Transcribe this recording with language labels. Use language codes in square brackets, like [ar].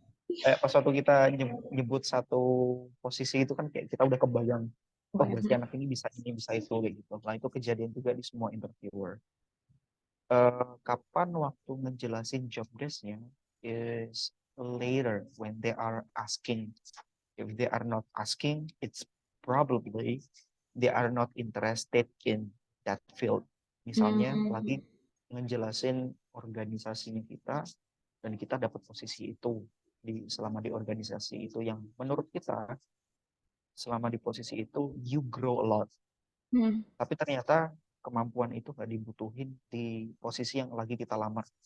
[id] kayak pas waktu kita nyebut satu posisi itu kan kayak kita udah kebayang, oh berarti anak ini bisa itu kayak gitu. Nah itu kejadian juga di semua interviewer. kapan waktu ngejelasin [en] job desk-nya is later when they are asking. If they are not asking, it's probably they are not interested in that field. [id] Misalnya lagi ngejelasin organisasinya kita dan kita dapat posisi itu selama di organisasi itu yang menurut kita selama di posisi itu [en] you grow a lot. [id] Tapi ternyata kemampuan itu nggak dibutuhin di posisi yang lagi kita lamar.